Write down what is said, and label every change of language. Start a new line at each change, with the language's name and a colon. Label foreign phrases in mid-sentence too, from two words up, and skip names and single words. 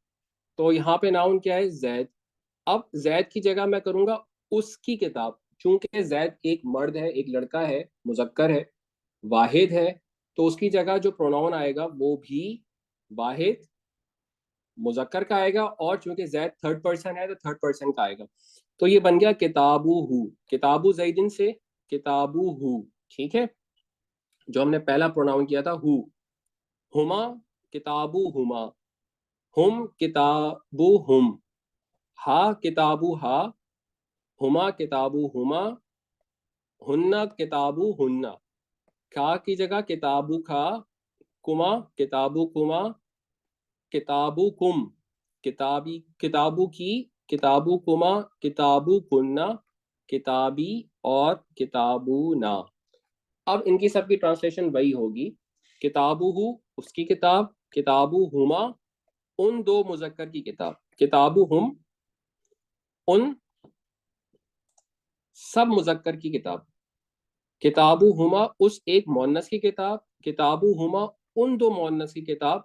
Hindi: तो यहाँ पे नाउन क्या है, जैद। अब जैद की जगह मैं करूंगा उसकी किताब, चूंकि जैद एक मर्द है, एक लड़का है, मुजक्कर है, वाहिद है, तो उसकी जगह जो प्रोनाउन आएगा वो भी वाहिद मुजक्कर का आएगा, और चूंकि जैद
English: third person
Hindi: है तो
English: third person
Hindi: का आएगा। तो ये बन गया
Arabic: كتاب هو, كتاب زيد
Hindi: से
Arabic: كتاب هو.
Hindi: ठीक है, जो हमने पहला प्रोनाउन किया था हु।
Arabic: هما كتاب هما، هم كتاب هم، ها كتاب ها، هما كتاب هما، هن كتاب هن، كَ
Hindi: की जगह
Arabic: كتاب كَ، كما كتاب كما، كتاب كم، كتابي كتاب كِ، كتاب كما، كتاب كن، كتابي و كتاب نا.
Hindi: अब इनकी सबकी ट्रांसलेशन वही होगी,
Arabic: كتاب هو
Hindi: उसकी किताब,
Arabic: كتاب هما
Hindi: उन दो मुजक्कर की किताब,
Arabic: كتاب هم
Hindi: उन सब मुजक्कर की किताब,
Arabic: كتاب هما
Hindi: उस एक मोन्नस की किताब,
Arabic: كتاب هما
Hindi: उन दो मोन्नस की किताब।